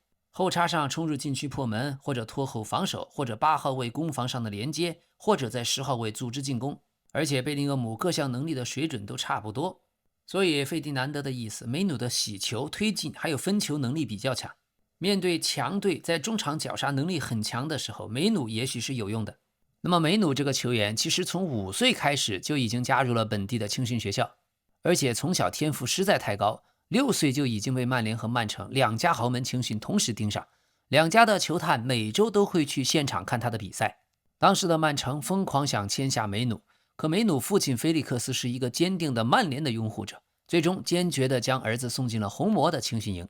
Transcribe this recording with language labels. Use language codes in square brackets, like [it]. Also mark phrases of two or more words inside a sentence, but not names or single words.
[zh] 後插上衝入禁區破門，或者拖後防守，或者8號位攻防上的連接，或者在10號位組織進攻。而且貝林厄姆各項能力的水準都差不多，所以費迪南德的意思，梅努的洗球、推進還有分球能力比較強。面對強队在中场绞杀能力很強的時候，梅努也許是有用的。那麼梅努这個球員其實從5歲開始就已經加入了本地的青訓學校，而且從小天賦實在太高，6歲就已經被曼聯和曼城2家豪門青訓同時盯上，2家的球探每周都會去現場看他的比賽。當時的曼城瘋狂想簽下梅努，可梅努父親菲利克斯是一個堅定的曼聯的擁護者，最終堅決地將兒子送進了紅魔的青訓營。